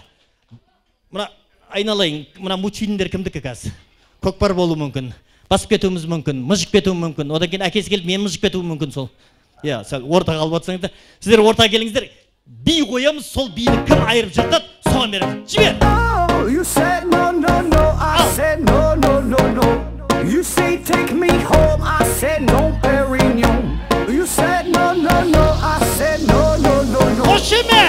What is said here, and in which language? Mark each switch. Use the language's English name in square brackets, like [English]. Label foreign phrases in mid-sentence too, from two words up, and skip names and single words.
[Kazakh] Мына айналайын, мына мультфильмдер кімдікі қазір? Көкпар болу мүмкін, басып кетуіміз мүмкін, мұжып кетуі мүмкін. Одан кейін әкесі келіп, мен мұжып кетуі мүмкін сол. Иә, сәл ортаға алып отырсаңыздар. Сіздер ортаға келіңіздер. Би қоямыз, сол биді кім айырып жатады, соған береміз. Жібер! [English] You said no, I said no. You say take me home, I said no, Perignon. You said no, I said no. [Kazakh] Қошемет!